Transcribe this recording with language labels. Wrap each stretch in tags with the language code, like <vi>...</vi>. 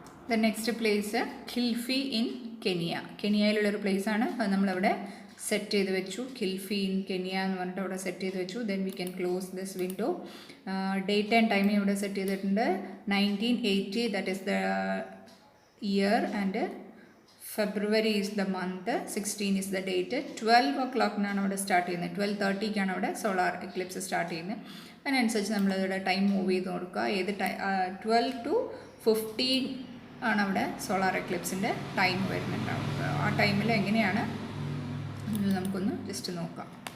<en>the next place</en> <ml>കിൽഫി in കെനിയയിലുള്ളൊരു പ്ലേസാണ്. അത് നമ്മളവിടെ set ചെയ്ത് വെച്ചു. കിൽഫി ഇൻ കെനിയ എന്ന് പറഞ്ഞിട്ട് അവിടെ സെറ്റ് ചെയ്ത് വെച്ചു.</ml> <en>Then we can close this window. Date and time</en> <ml>ഇവിടെ സെറ്റ് ചെയ്തിട്ടുണ്ട്.</ml> <en>1980, that is the year, and February is the month, 16 is the date.</en> <ml>12 o'clock അവിടെ സ്റ്റാർട്ട് ചെയ്യുന്നത്. 12:30 അവിടെ സോളാർ എക്ലിപ്സ് സ്റ്റാർട്ട് ചെയ്യുന്നത്. അതിനനുസരിച്ച് നമ്മളവിടെ ടൈം മൂവ് ചെയ്ത് കൊടുക്കുക. ഏത് 12 to 15 ആണ് അവിടെ സോളാർ എക്ലിപ്സിൻ്റെ ടൈം വരുന്നുണ്ടാവും. ആ ടൈമിൽ എങ്ങനെയാണ് നമുക്കൊന്ന് ജസ്റ്റ് നോക്കാം.</ml>